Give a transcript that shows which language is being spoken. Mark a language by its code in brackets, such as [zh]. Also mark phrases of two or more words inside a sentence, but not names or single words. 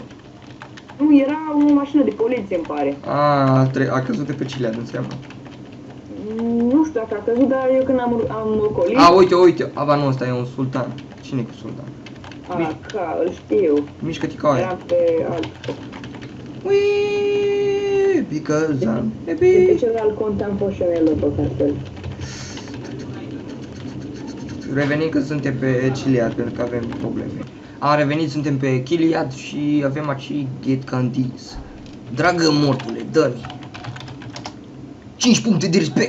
[ro] Nu, era o mașină de poliție, îmi pare. A căzut de pe Cilead, înseamnă. Nu știu dacă a căzut, dar eu când am ocolit... Uite, aba nu, ăsta e un sultan. Cine cu sultan? Îl știu. Mișcă-te ca aia. Eram pe alt... [en] Wee, because I'm [ro] Pe [en] happy. [ro] celălalt cont am fost și eu pe cartel. Revenim că suntem pe Cilead, pentru că avem probleme. Am revenit, suntem pe Chiliad și avem aici Get Candies. Dragă mortule, dă-mi 5 puncte de respect.